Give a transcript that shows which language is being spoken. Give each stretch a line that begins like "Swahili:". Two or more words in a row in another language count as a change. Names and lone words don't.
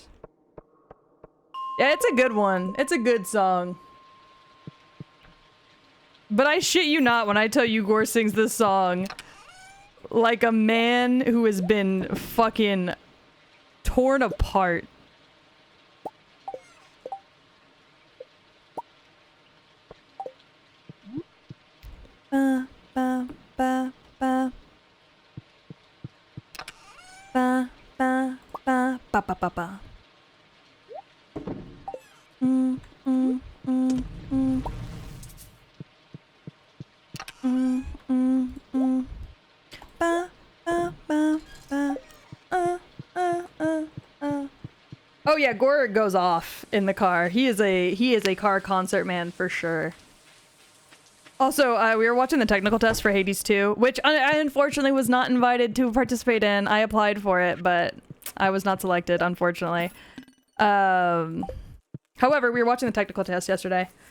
English: Yeah, it's a good one. It's a good song. But I shit you not when I tell you Gore sings this song like a man who has been fucking torn apart. Ba, ba, ba, ba. Ba, ba, ba, ba, ba, ba, ba. Mm, mm, mm, mm. Mm, mm, mm. Ba, ba, ba, ba. Oh yeah, Gore goes off in the car. He is a car concert man for sure. Also, we were watching the technical test for Hades 2, which I unfortunately was not invited to participate in. I applied for it, but I was not selected, unfortunately. However, we were watching the technical test yesterday.